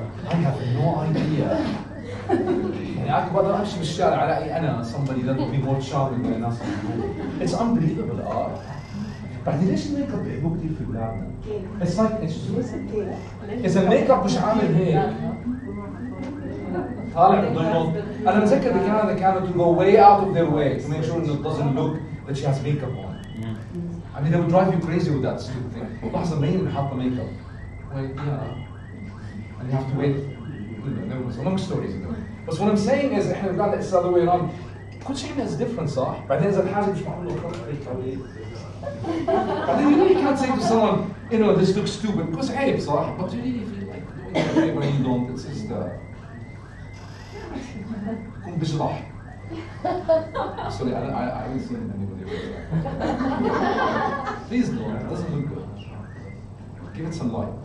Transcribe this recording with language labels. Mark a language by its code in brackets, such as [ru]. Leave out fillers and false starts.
[en] I have no idea. [ar] يعني أنا بقدر أمشي بالشارع ألاقي أنا [en] somebody that would be more charming than [ar] الناس. [en] It's unbelievable art. [ar] بعدين ليش الميك اب بيحبوه كثير في بلادنا؟ [en] It's like [ar] إذا الميك اب مش عامل هيك طالع بالضيوف. أنا متذكر بكندا كانوا [en] to go way out of their way to make sure that it doesn't look that she has makeup on. I mean they would drive you crazy with that stupid thing. [ar] لحظة مين اللي حاطة ميك اب؟ [en] Well yeah. And you have to wait. There was long stories. But what I'm saying is [ar] إحنا بلادنا [en] it's the other way around. [ar] كل شيء عندنا [en] is different [ar] صح؟ بعدين إذا الحاجة مش معقولة خلص عليك عليه. بعدين [en] you really can't say to someone you know this looks stupid because [ar] عيب صح؟ [en] But you really feel like doing it anyway you don't. It's just [ar] كون بشرح. [en] Sorry, I haven't seen anybody do that. Please don't, it doesn't look good. Give it some light.